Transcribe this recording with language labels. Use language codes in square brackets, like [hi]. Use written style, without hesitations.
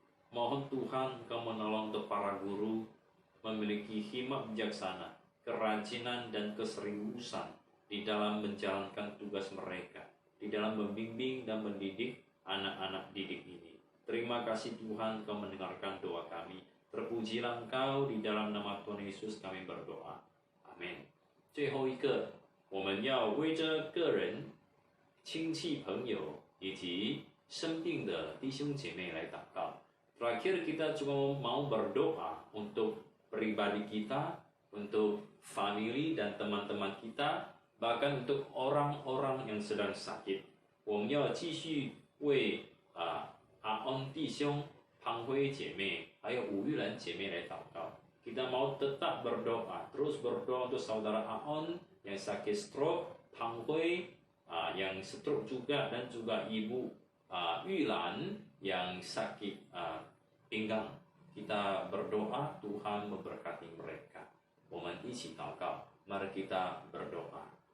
[id] Mohon Tuhan Kau menolong untuk para guru memiliki hikmat bijaksana, kerajinan dan keseriusan di dalam menjalankan tugas mereka, di dalam membimbing dan mendidik anak-anak didik ini. Terima kasih Tuhan Kau mendengarkan doa kami. Terpujilah Engkau, di dalam nama Tuhan Yesus kami berdoa. Amin. [zh] 最后一个，我们要为着个人、亲戚、朋友以及生病的弟兄姐妹来祷告。 [id] Terakhir kita cuma mau berdoa untuk pribadi kita, untuk family dan teman-teman kita, bahkan untuk orang-orang yang sedang sakit. [zh] 我们要继续为阿恩弟兄、庞辉姐妹还有吴玉兰姐妹来祷告。 [id] Kita mau tetap berdoa, terus berdoa untuk saudara Aon yang sakit stroke, Pang Hui yang stroke juga, dan juga ibu Yulan yang sakit pinggang. Kita berdoa Tuhan memberkati mereka. [zh] 我们一起祷告， [id] mari kita berdoa.